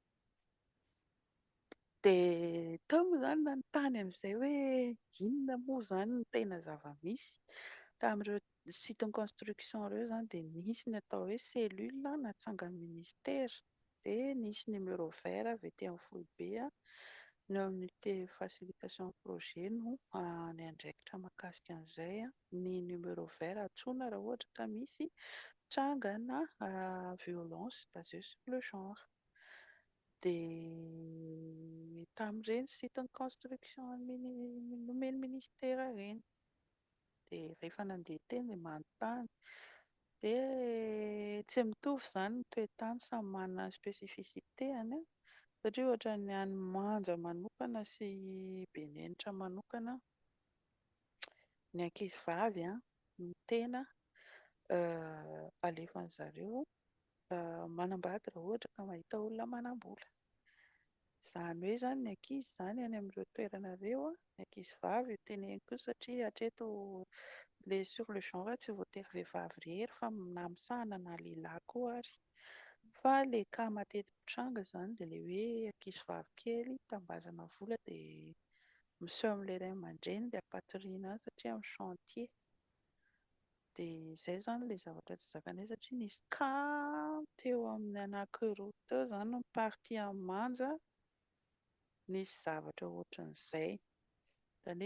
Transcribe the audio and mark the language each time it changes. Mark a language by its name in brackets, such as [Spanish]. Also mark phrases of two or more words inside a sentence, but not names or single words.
[Malagasy] Dia tao moa izany nanontany amin'izay hoe inona moa izany no tena zava-misy tamin'ireo site ny construction ireo izany dia nisy ny atao hoe cellule natsangan'ny ministera dia nisy [French] numéro vert [Malagasy] avy etỳ amin'ny foibe ny [French] unité facilitation projet [Malagasy] no ny andraikitra mahakasika an'izay ny [French] numéro vert [Malagasy] antsoina raha ohatra ka misy trangana [French] violence basée sur le genre. [Malagasy] Dia tamin'ireny site ny construction nomeny ministera ireny dia rehefa nandeha teny dia manontany dia tsy mitovy izany ny toe-tany samy manana ny spécificité-any satria ohatra ny any Manja manokana sy Benenitra manokana ny ankizivavy no tena alefan'izareo manambady raha ohatra ka mahita olona manam-bola. Izany hoe izany ny ankizy izany any amin'ireo toerana ireo ny ankizivavy teneniko satria hatreto ilay [French] sur le genre [Malagasy] tsy voatery vehivavy irery fa na misahana na lehilahy koa ary. Fa ilay cas matetika tranga izany dia ilay hoe ankizivavy kely tambazana vola dia miseho amin'ilay ray aman-dreny dia hampatoriana azy satria amin'ny chantier. Dia izay izany ilay zavatra tsy zakanay satria nisy cas teo amin'ny anankiroa teo izany ny party amin'ny Manja nisy zavatra ohatran'izay izany